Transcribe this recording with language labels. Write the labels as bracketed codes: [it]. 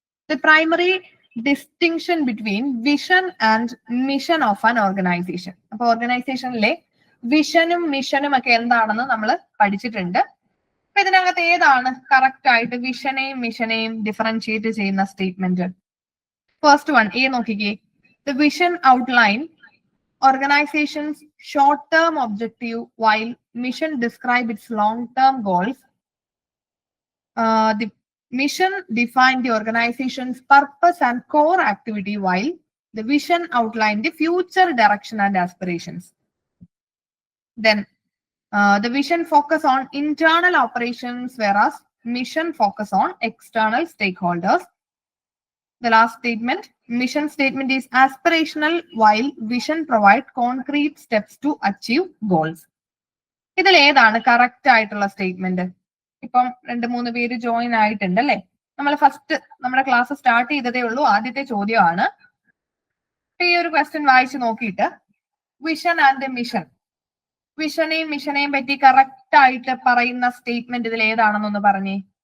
[en] The primary distinction between vision and mission of an organization. [ml] അപ്പൊ ഓർഗനൈസേഷനിലെ വിഷനും മിഷനും ഒക്കെ എന്താണെന്ന് നമ്മൾ പഠിച്ചിട്ടുണ്ട്. അപ്പൊ ഇതിനകത്ത് ഏതാണ് കറക്റ്റ് ആയിട്ട് വിഷനെയും മിഷനെയും ഡിഫറൻഷിയേറ്റ് ചെയ്യുന്ന സ്റ്റേറ്റ്മെന്റ്? [en] first one, [ml] എ നോക്കിക്കേ. [en] The vision outline organization's short-term objective while mission describe its long-term goals. The mission define the organization's purpose and core activity while the vision outline the future direction and aspirations. Then the vision focus on internal operations whereas mission focus on external stakeholders. The last statement, mission statement is aspirational while vision provide concrete steps to achieve goals. [ml] ഇതിൽ ഏതാണ് correct ആയിട്ടുള്ള statement? ഇപ്പം 2-3 പേര് join ആയിട്ടുണ്ട് അല്ലെ? നമ്മൾ first നമ്മുടെ class start ചെയ്തതേ ഉള്ളൂ. ആദ്യത്തെ ചോദ്യമാണ്. ഈ ഒരു ക്വസ്റ്റ്യൻ വായിച്ചു നോക്കിയിട്ട് വിഷൻ ആൻഡ് മിഷൻ, വിഷനെയും മിഷനെയും പറ്റി കറക്റ്റ് ആയിട്ട് പറയുന്ന സ്റ്റേറ്റ്മെന്റ് ഇതിൽ ഏതാണെന്നൊന്ന് പറഞ്ഞേ.